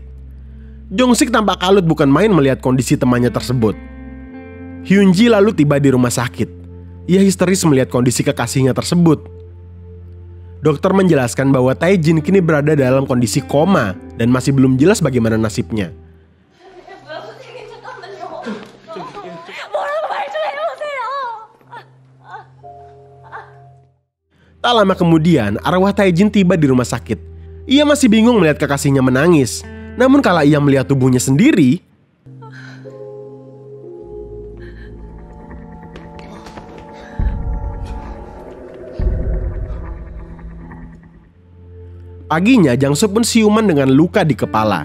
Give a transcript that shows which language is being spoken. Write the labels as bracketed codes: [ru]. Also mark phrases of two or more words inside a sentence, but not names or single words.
[id] Jong-sik tampak kalut bukan main melihat kondisi temannya tersebut. Hyun-ji lalu tiba di rumah sakit. Ia histeris melihat kondisi kekasihnya tersebut. Dokter menjelaskan bahwa Tae-jin kini berada dalam kondisi koma dan masih belum jelas bagaimana nasibnya. [ko] 뭐야 선생님 잠깐만요. 뭐라고 말 좀 해보세요. [id] Tak lama kemudian, arwah Tae-jin tiba di rumah sakit. Ia masih bingung melihat kekasihnya menangis. Namun kala ia melihat tubuhnya sendiri, paginya Jang-soo pun siuman dengan luka di kepala.